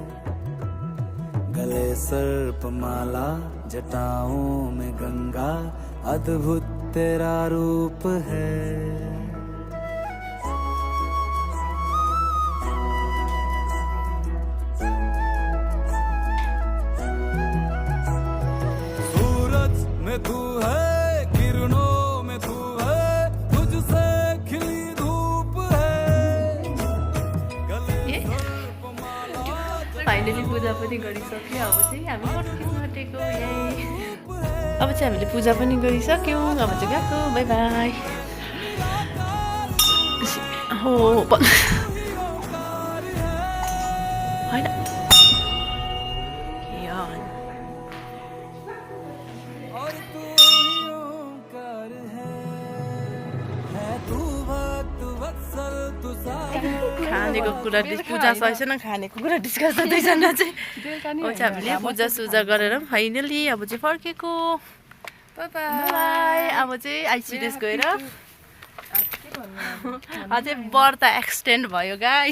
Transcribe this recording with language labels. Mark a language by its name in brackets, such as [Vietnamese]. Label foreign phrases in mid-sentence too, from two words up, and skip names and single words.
[Hindi] गले सर्प माला जटाओं में गंगा अद्भुत तेरा रूप है सूरज में तू है किरणों में तू है तुझसे खिली धूप है गले सर्प माला [Nepali] फाइनली पूजा पनि गरिसक्यो अब चाहिँ हामी फर्किनु आँटेको यही अब चाहिँ हामीले पूजा पनि गरिसक्यौँ अब चाहिँ गएको [English] bye bye [Nepali] हो होइन [Hindi] और तू ही ओंकार है तू भक्त वत्सल तू सागर [Nepali] खानेको कुरा पूजा सकेन खानेको कुरा डिस्कस गर्दैछन् चाहिँ अब चाहिँ हामीले पूजा सुजा गरेर फाइनली अब चाहिँ फर्केको बाई अब चाहिँ आइसिडिएस गएर अझै व्रत एक्सटेन्ड भयो गाइस